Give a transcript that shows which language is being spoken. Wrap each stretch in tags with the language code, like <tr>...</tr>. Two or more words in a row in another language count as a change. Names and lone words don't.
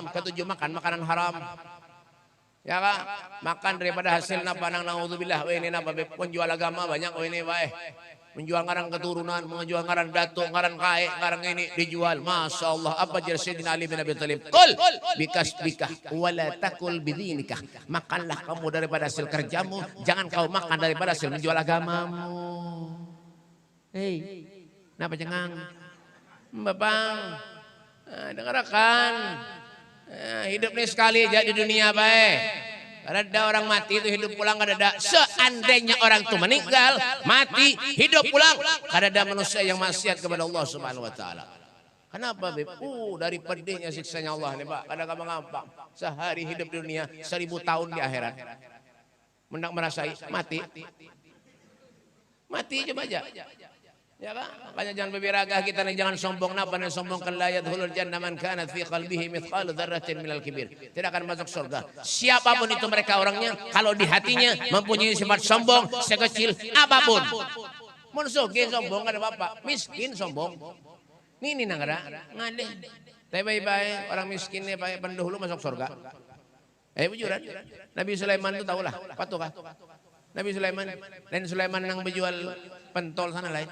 <id>Ketujuh makan makanan haram. Ya kan?</id> <bjn>Makan daripada hasil napa nang naudzubillah. Ini napa penjual agama banyak ini bae. Menjual ngarang keturunan, menjual ngarang datuk, ngarang kae, ngarang ini dijual.</bjn> <ar>ما شاء الله.</ar> <id>Apa jar Sayyidina Ali bin Abi Thalib?</id> <ar>كل بكسبك ولا تأكل بدينك.</ar> <id>Makanlah kamu daripada hasil kerjamu, jangan kau makan daripada hasil menjual agamamu.</id> <bjn>Hei, napa cengang? Bapang, dengarkan.</bjn> <id>Hidup ini sekali aja di dunia baik.</id> <bjn>Ada orang mati itu hidup pulang kada ada. Seandainya orang itu meninggal, mati, hidup pulang, kada ada manusia yang maksiat kepada Allah</bjn> <ar>سبحانه وتعالى.</ar> <bjn>Kenapa, Beb?</bjn> <id>Dari pedihnya siksanya Allah nih, Pak.</id> <bjn>Kada gampang.</bjn> <id>Sehari hidup di dunia, 1000 tahun di akhirat.</id> <bjn>Mendak merasai mati. Mati coba aja. Ya kan?</bjn> <id>Makanya jangan berbiraga kita nih, jangan sombong.</id> <bjn>Napa nih sombong? Kan</bjn> <ar>لا يدخل الجنة من كان في قلبه مثقال ذرة من الكبر.</ar> <id>Tidak akan masuk surga siapapun itu mereka orangnya kalau di hatinya mempunyai sifat sombong sekecil apapun.</id> <bjn>Mun sugih sombong kada apa-apa, miskin sombong. Ini nangara ngade.</bjn> <id>Tapi baik-baik orang miskinnya baik pendahulu masuk surga.</id> <bjn>Bujuran. Nabi Sulaiman itu tahulah, patukah? Nabi Sulaiman dan Sulaiman yang berjual pentol sana lain.</bjn>